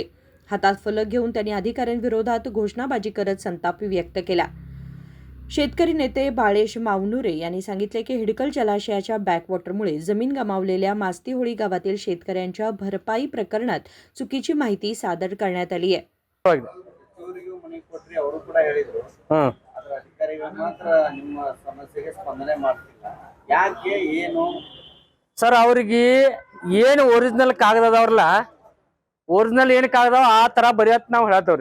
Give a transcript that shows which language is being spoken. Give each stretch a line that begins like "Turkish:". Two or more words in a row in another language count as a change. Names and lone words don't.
Marathi: हातात फलक घेऊन त्यांनी अधिकाऱ्यांविरोधात घोषणाबाजी करत संताप व्यक्त केला. शेतकरी नेते बाळेश मावनुरे यांनी सांगितले की हिडकल जलाशयाच्या बॅकवॉटरमुळे जमीन गमावलेल्या मास्तीहोळी गावातील शेतकऱ्यांच्या भरपाई प्रकरणात चुकीची माहिती सादर करण्यात आली आहे.
Kannada: ಸರ್ ಅವ್ರಿಗೆ ಏನು ಒರಿಜಿನಲ್ ಕಾಗದ ಅದಾವ್ರಲ್ಲ, ಒರಿಜಿನಲ್ ಏನು ಕಾಗದ ಆ ತರ ಬರೆಯತ್ ನಾವು ಹೇಳತ್ತವ್ರಿ.